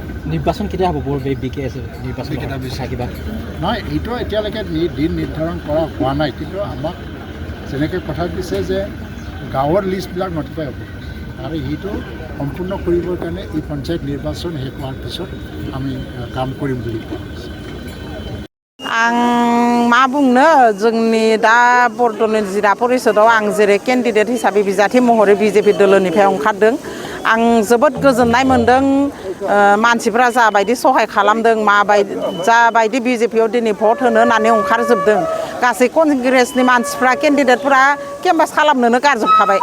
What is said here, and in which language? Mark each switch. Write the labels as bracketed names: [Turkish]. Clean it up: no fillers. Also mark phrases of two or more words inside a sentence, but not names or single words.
[Assamese] নিৰ্বাচন কেতিয়া হ'ব নিৰ্বাচন কিবা নহয় এইটো এতিয়ালৈকে দিন নিৰ্ধাৰণ কৰা হোৱা নাই কিন্তু আমাক যেনেকৈ কথা দিছে যে গাঁৱৰ লিষ্টবিলাক নটিফাই হ'ব আৰু সেইটো সম্পূৰ্ণ কৰিবৰ কাৰণে এই পঞ্চায়ত নিৰ্বাচন শেষ হোৱাৰ পিছত আমি কাম কৰিম বুলি কোৱা হৈছে [Bodo] आं मा बुंनो जोंनि दा बरदल'न जिल्ला परिषदआव आं जेरै केन्डिडेट हिसाबै बिजाथि महरै BJP दोलोनिफ्राय ओंखारदों आं जोबोद गोजोननाय मोनदों मानसिफ्रा जाबायदि सहाय खालामदों जाबायदि BJPआव दिनै भट होनो होननानै ओंखारजोबदों गासै कंग्रेसनि मानसिफ्रा केन्डिडेटफ्रा केम्पास खालामनोनो गारजोबखाबाय